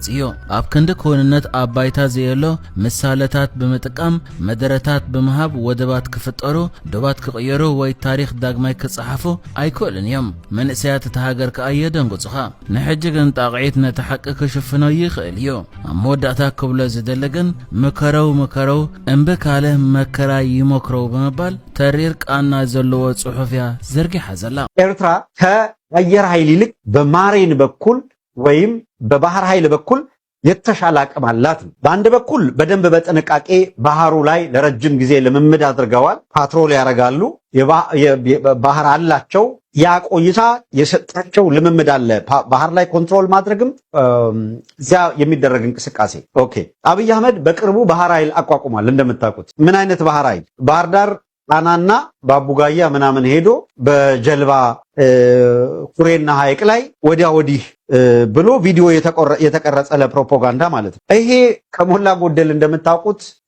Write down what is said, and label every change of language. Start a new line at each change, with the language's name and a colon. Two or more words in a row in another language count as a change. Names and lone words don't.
Tigrinya: እዩ ኣብ ክንዲ ኮንነት ኣብ ባይታ ዘየሎ ምሳሌታት ብምጥቃም መደረታት ብምሃብ ወደባት ክፍጠሩ ዶባት ክቕየሩ ወይ ታሪኽ ዳግማይ ክጽሓፉ ኣይክእልን እዮም መንእሰያት ተሃገር ከዓ የደንግጹኻ ንሕጂ ግን ጣቕዒት ነቲ ሓቂ ክሽፍኖ ይኽእል እዩ ኣብ መወዳእታ ክብሎ ዝደለግን
Amharic: ምከረው እምቢ ካለ መከራ ይሞክረው በመባል
Tigrinya: ተሪር ቃና ዘለዎ ጽሑፍያ ዘርጊሓ ዘላ
Amharic: ኤርትራ ከአየር ኃይል ይልቅ በማሪን በኩል ወይም በባህር ኃይል በኩል የተሻለ አቅም አላት በአንድ በኩል በደንብ በጥንቃቄ ባህሩ ላይ ለረጅም ጊዜ ልምምድ አድርገዋል ፓትሮል ያረጋሉ ባህር አላቸው ያ ቆይታ የሰጣቸው ልምምድ አለ ባህር ላይ ኮንትሮል ማድረግም እዚያ የሚደረግ እንቅስቃሴ ኦኬ አብይ አህመድ በቅርቡ ባህር ኃይል አቋቁሟል እንደምታውቁት ምን አይነት ባህር ኃይል ባህር ዳር ጣናና ባቡጋያ ምናምን ሄዶ በጀልባ ኩሬና ሐይቅ ላይ ወዲያ ወዲህ ብሎ ቪዲዮ የተቀረጸ ለፕሮፓጋንዳ ማለት ነው። ይሄ ከሞላ ጎደል እንደምታውቁት